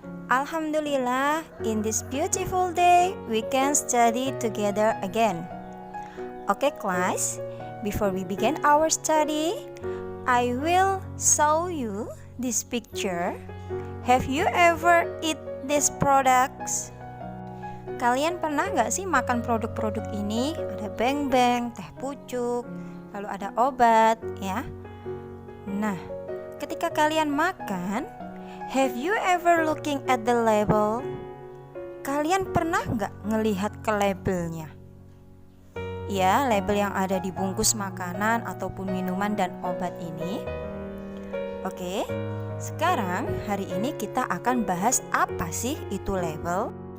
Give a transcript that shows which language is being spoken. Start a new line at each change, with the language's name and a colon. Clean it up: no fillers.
English: Alhamdulillah, in this beautiful day we can study together again. Okay class, before we begin our study, I will show you this picture. Have you ever eat these products?
Indonesian: Kalian pernah nggak sih makan produk-produk ini? Ada beng-beng, teh pucuk, lalu ada obat, ya. Nah, ketika kalian makan,
English: have you ever looking at the label?
Indonesian: Kalian pernah nggak ngelihat ke labelnya? Ya, label yang ada di bungkus makanan ataupun minuman dan obat ini. Oke, sekarang hari ini kita akan bahas apa sih itu label.